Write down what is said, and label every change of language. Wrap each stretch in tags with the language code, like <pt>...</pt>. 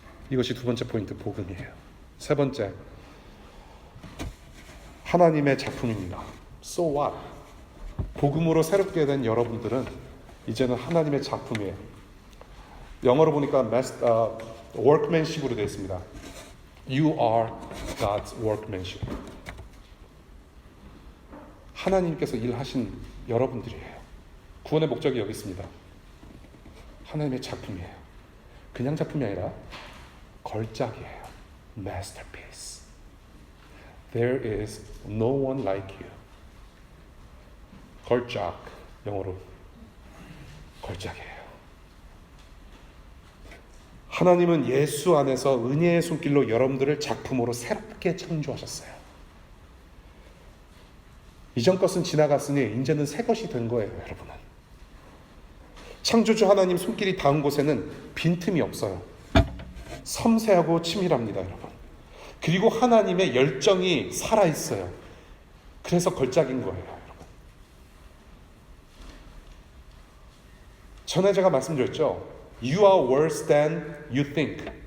<ko>이것이 두 번째 포인트, 복음이에요. 세 번째, 하나님의 작품입니다.</ko> <en>So what?</en> <ko>복음으로 새롭게 된 여러분들은 이제는 하나님의 작품이에요. 영어로 보니까 workmanship으로 되어 있습니다.</ko> <en>You are God's workmanship.</en> <ko>하나님께서 일하신 여러분들이에요. 구원의 목적이 여기 있습니다. 하나님의 작품이에요. 그냥 작품이 아니라 걸작이에요.</ko> <en>Masterpiece. There is no one like you.</en> <ko>걸작, 영어로 걸작이에요. 하나님은 예수 안에서 은혜의 손길로 여러분들을 작품으로 새롭게 창조하셨어요. 이전 것은 지나갔으니 이제는 새 것이 된 거예요, 여러분은. 창조주 하나님 손길이 닿은 곳에는 빈틈이 없어요. 섬세하고 치밀합니다, 여러분. 그리고 하나님의 열정이 살아있어요. 그래서 걸작인 거예요, 여러분. 전에 제가 말씀드렸죠.</ko> <en>You are worse than you think.</en>